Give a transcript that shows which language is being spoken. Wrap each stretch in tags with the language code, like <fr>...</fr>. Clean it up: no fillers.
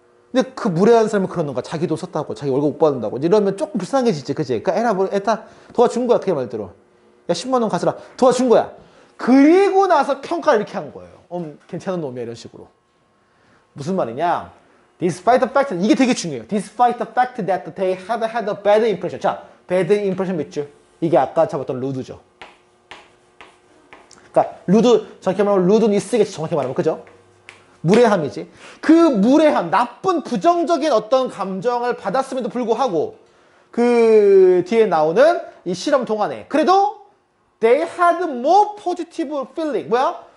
<ko>근데 그 무례한 사람은 그러는 거야. 자기 돈 썼다고, 자기 월급 못 받는다고. 이러면 조금 불쌍해지지, 그치? 그러니까 에라, 에다 도와준 거야, 그게 말대로. 야, 10만 원 가져라. 도와준 거야. 그리고 나서 평가를 이렇게 한 거예요. 괜찮은 놈이야, 이런 식으로. 무슨 말이냐?</ko> <en>Despite the fact,</en> <ko>이게 되게 중요해요.</ko> <en>Despite the fact that they had a bad impression.</en> <ko>자,</ko> <en>bad impression</en> <ko>밑줄. 이게 아까 잡았던 루드죠. 그러니까 루드, 정확히 말하면 루드니스겠지, 정확히 말하면. 그죠? 무례함이지. 그 무례함, 나쁜 부정적인 어떤 감정을 받았음에도 불구하고 그 뒤에 나오는 이 실험 동안에 그래도</ko> <en>they had more positive feeling.</en> <ko>뭐야?</ko>